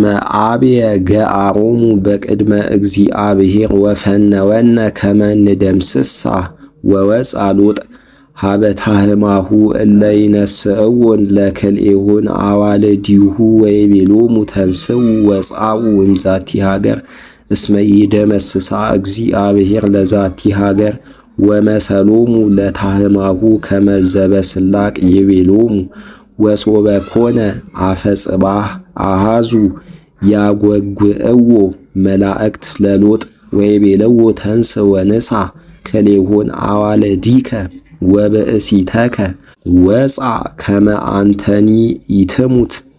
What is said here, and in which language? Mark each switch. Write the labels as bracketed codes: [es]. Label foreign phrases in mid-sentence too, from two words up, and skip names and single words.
[gez] አብየ ገአሮሙ በቅድመ እግዚአብሔር ወፈነወነ ከመ ንደምስሳ ወወፅአ ሎጥ ሀበ ታህማሁ እለ ይነስእዎን ለክልኤሆን አዋልዲሁ ወይቤሎሙ ተንሥኡ ወጻኡ እምዛቲ ሀገር እስመ ይደመስሳ እግዚአብሔር ለዛቲ ሀገር ወመሰሎሙ ለታህማሁ ከመ ዘበስላቅ ይቤሎሙ ወሶበ ኮነ አፈ ጽባህ አሃዙ ያጐግዕዎ መላእክት ለሎጥ ወይቤልዎ ተንሥ ወንሣ ክልኤሆን አዋልዲከ ወብእሲተከ ወጻእ ከመ አንተኒ ኢትሙት